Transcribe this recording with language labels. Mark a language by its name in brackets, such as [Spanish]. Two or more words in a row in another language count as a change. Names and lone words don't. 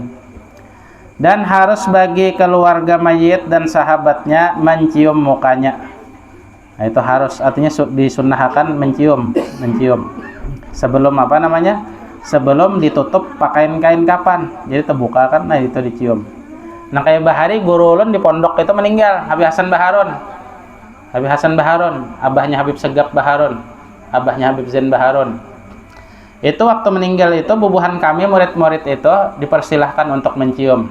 [Indonesian] Dan harus bagi keluarga mayit dan sahabatnya mencium mukanya. Nah, itu harus, artinya disunnahkan mencium. Sebelum sebelum ditutup pakaian kain kapan, jadi terbuka kan, nah itu dicium. [Banjar] Nah, kayak bahari guru ulun di pondok itu meninggal, Habib Hasan Baharun, abahnya Habib Segap Baharun, abahnya Habib Zain Baharun. Itu waktu meninggal itu bubuhan kami murid-murid itu dipersilahkan untuk mencium.